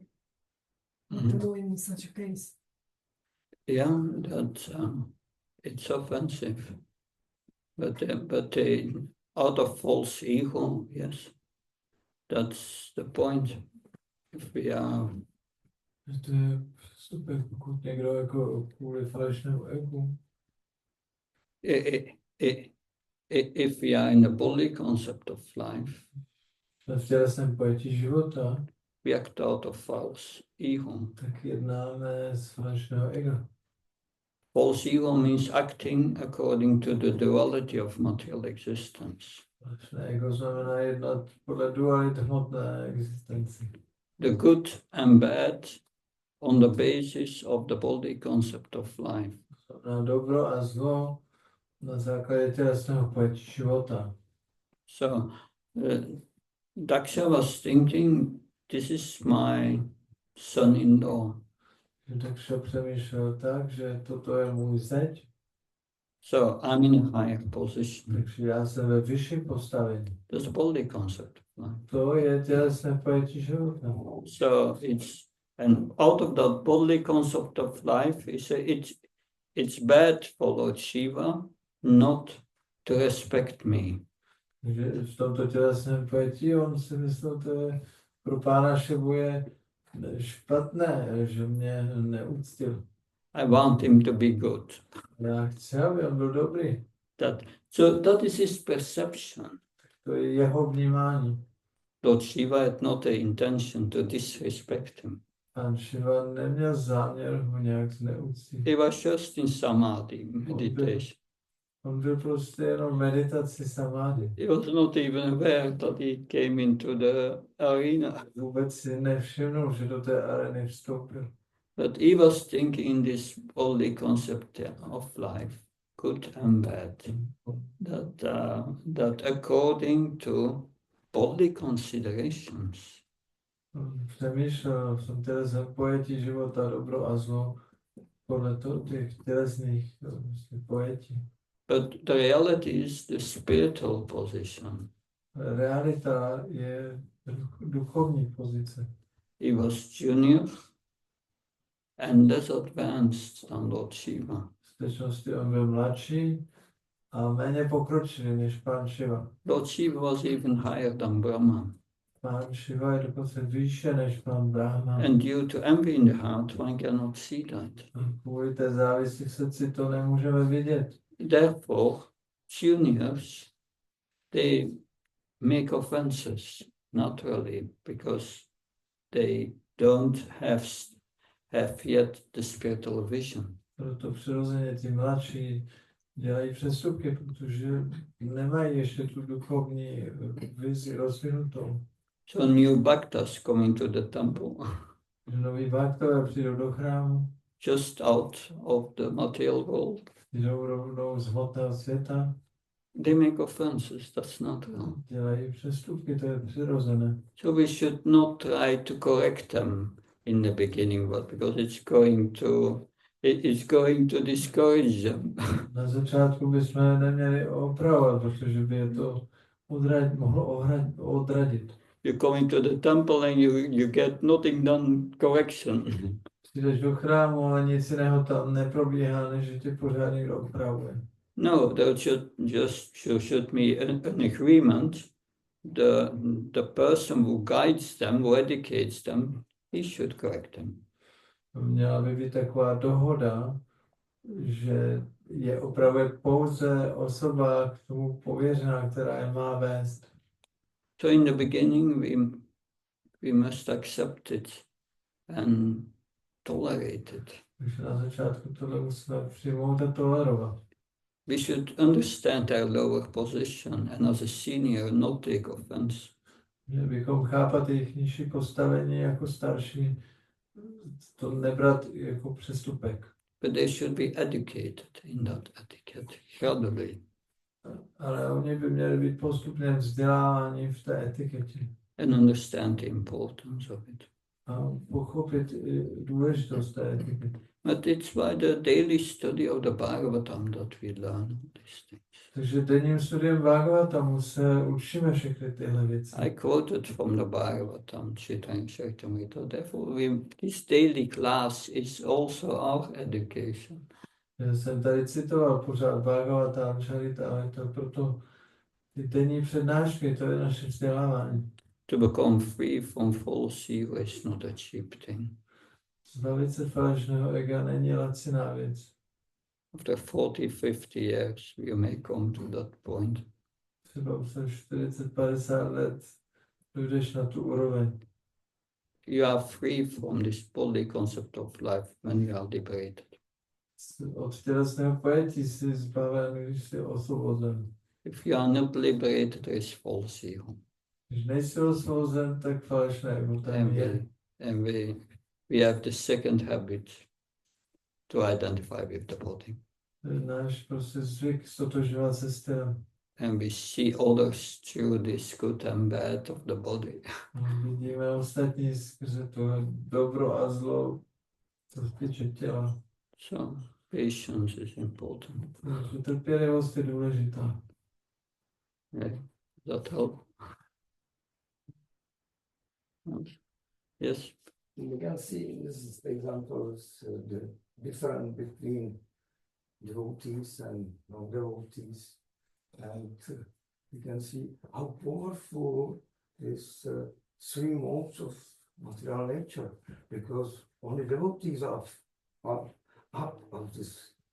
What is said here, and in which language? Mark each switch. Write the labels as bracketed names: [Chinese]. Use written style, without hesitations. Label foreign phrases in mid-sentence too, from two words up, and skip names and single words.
[English] What to do in such a case? Yeah, that it's offensive. But out of false ego, yes, that's the point. If we are, [Czech] To je super, pokud někdo jako kvůli falešnému egu, [English] if we are in the body concept of life, [Czech] v tělesném pojetí života, [English] we act out of false ego. [Czech] tak jednáme z falešného ega. [English] False ego means acting according to the duality of material existence. [Czech] Falešné ego znamená jednat podle duality hmotné existence. [English] The good and bad on the basis of the body concept of life. [Czech] Znamená dobro a zlo na základě tělesného pojetí života. [English] So Daksha was thinking, this is my son-in-law. [Czech] Takže přemýšlel tak, že toto je můj zeď, [English] So I'm in a higher position. [Czech] takže já jsem ve vyšším postavení. [English] That's the body concept of life. [Czech] To je tělesné pojetí života. [English] So and out of that body concept of life, it's bad for Lord Shiva not to respect me. [Czech] Takže v tomto tělesném pojetí on si myslel, to je pro pána Šivu je špatné, že mě neúctil. [English] I want him to be good. [Czech] Já chci, aby on byl dobrý. [English] So that is his perception. [Czech] To je jeho vnímání. [English] Lord Shiva had not the intention to disrespect him. [Czech] Pán Šiva neměl záměr ho nějak zneuctit. [English] He was just in samadhi, meditation. [Czech] On byl prostě jenom meditaci samády. [English] He was not even aware that he came into the arena. [Czech] Vůbec si nevšimnul, že do té areny vstoupil. [English] But he was thinking in this body concept of life, good and bad. That according to body considerations, [Czech] Přemýšlel v tom tělesném pojetí života dobro a zlo podle těch tělesných pojetí. [English] but the reality is the spiritual position. [Czech] Realita je duchovní pozice. [English] He was junior and less advanced than Lord Shiva. [Czech] V skutečnosti on byl mladší a méně pokročilý než pán Šiva. [English] Lord Shiva was even higher than Brahma. [Czech] Pán Šiva je dokonce výše než pán Brahma. [English] And due to envy in the heart, one cannot see that. [Czech] Kvůli té závisti v srdci to nemůžeme vidět. [English] Therefore, juniors, they make offenses naturally because they don't have have yet the spiritual vision. [Czech] Proto přirozeně ty mladší dělají přestupky, protože nemají ještě tu duchovní vizi rozvinutou. [English] So new bhaktas coming to the temple, [Czech] Že noví bhaktové přijdou do chrámu, [English] just out of the material world. [Czech] jdou rovnou z hmotného světa, [English] They make offenses, that's natural. [Czech] dělají přestupky, to je přirozené. [English] So we should not try to correct them in the beginning, but because it's going to discourage them. [Czech] Na začátku bychom neměli opravovat, protože by je to mohlo odradit. [English] You're coming to the temple and you get nothing done correction. [Czech] Přijdeš do chrámu a nic jiného tam neprobíhá, než že tě pořád někdo opravuje. [English] No, there should be an agreement. The person who guides them, who educates them, he should correct them. [Czech] Měla by být taková dohoda, že je opravuje pouze osoba k tomu pověřená, která je má vést. [English] So in the beginning we must accept it and tolerate it. [Czech] Takže na začátku tohle musíme přijmout a tolerovat. [English] We should understand their lower position and as a senior not take offense. [Czech] Měli bychom chápat jejich nižší postavení jako starší, to nebrat jako přestupek. [English] But they should be educated in that etiquette gradually. [Czech] Ale oni by měli být postupně vzděláváni v té etiketě. [English] And understand the importance of it. [Czech] A pochopit důležitost té etikety. [English] But it's by the daily study of the Bhagavatam that we learn these things. [Czech] Takže denním studiem Bhagavatamu se učíme všechny tyhle věci. [English] I quoted from the Bhagavatam, Chanting, therefore this daily class is also our education. [Czech] Já jsem tady citoval pořád Bhagavatam, Charitamrita, to proto ty denní přednášky, to je naše vzdělávání. [English] To become free from false ego is not a cheap thing. [Czech] Zbavit se falešného ega není laciná věc. [English] After 40-50 years, you may come to that point. [Czech] Třeba už 40-50 let dojdeš na tu úroveň. [English] You are free from this body concept of life when you are liberated. [Czech] Od tělesného pojetí jsi zbaven, když jsi osvobozen. [English] If you are not liberated, there is false ego. [Czech] Když nejsi osvobozen, tak falešné ego tam je. [English] And we have the second habit to identify with the body. [Czech] To je náš prostě zvyk stotožňovat se s tělem. [English] And we see others through this good and bad of the body. [Czech] Vidíme ostatní skrze to dobro a zlo, co se týče těla. [English] So patience is important. [Czech] Takže trpělivost je důležitá. [English] Yeah, that help. Yes. We can see in this examples the difference between devotees and non-devotees, and we can see how powerful is three modes of material nature, because only devotees are up of this